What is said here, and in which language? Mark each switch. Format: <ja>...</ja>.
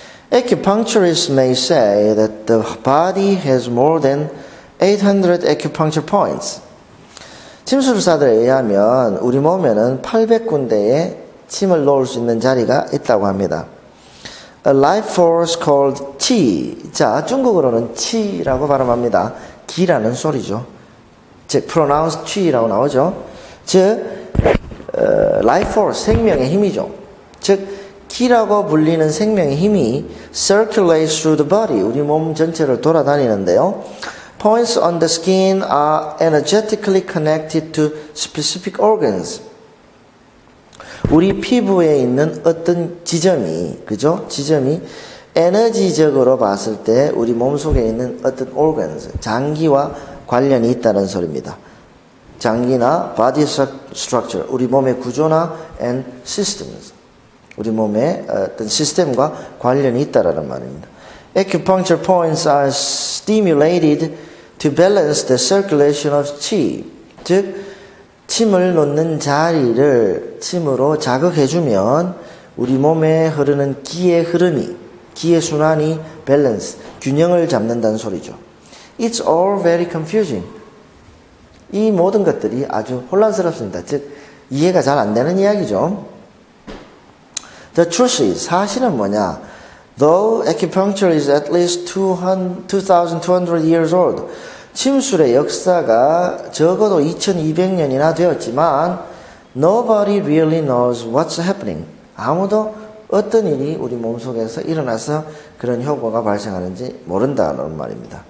<en>Acupuncturists may say that the body has more than 800 acupuncture points.</en> <ko>침술사들에 의하면 우리 몸에는 800군데의 침을 놓을 수 있는 자리가 있다고 합니다.</ko> <en>A life force called qi.</en> <ko>자, 중국어로는 치라고 발음합니다. 기라는 소리죠. 즉,</ko> <en>pronounced qi</en> <ko>라고 나오죠. 즉, life force, 생명의 힘이죠. 즉, 기라고 불리는 생명의 힘이</ko> <en>circulates through the body,</en> <ko>우리 몸 전체를 돌아다니는데요.</ko> <en>Points on the skin are energetically connected to specific organs.</en> <ko>우리 피부에 있는 어떤 지점이, 그죠? 지점이 에너지적으로 봤을 때 우리 몸속에 있는 어떤 organs, 장기와 관련이 있다는 소리입니다. 장기나 body structure, 우리 몸의 구조나</ko> <en>and systems,</en> <ko>우리 몸의 어떤 시스템과 관련이 있다라는 말입니다.</ko> <en>Acupuncture points are stimulated to balance the circulation of qi.</en> <ko>즉, 침을 놓는 자리를 침으로 자극해주면 우리 몸에 흐르는 기의 흐름이, 기의 순환이 밸런스, 균형을 잡는다는 소리죠.</ko> <en>It's all very confusing.</en> <ko>이 모든 것들이 아주 혼란스럽습니다. 즉, 이해가 잘 안 되는 이야기죠.</ko> <en>The truth is,</en> <ko>사실은 뭐냐?</ko> <en>Though acupuncture is at least 2,200 years old,</en> <ko>침술의 역사가 적어도 2,200년이나 되었지만</ko> <en>nobody really knows what's happening.</en> <ko>아무도 어떤 일이 우리 몸속에서 일어나서 그런 효과가 발생하는지 모른다는 말입니다.</ko>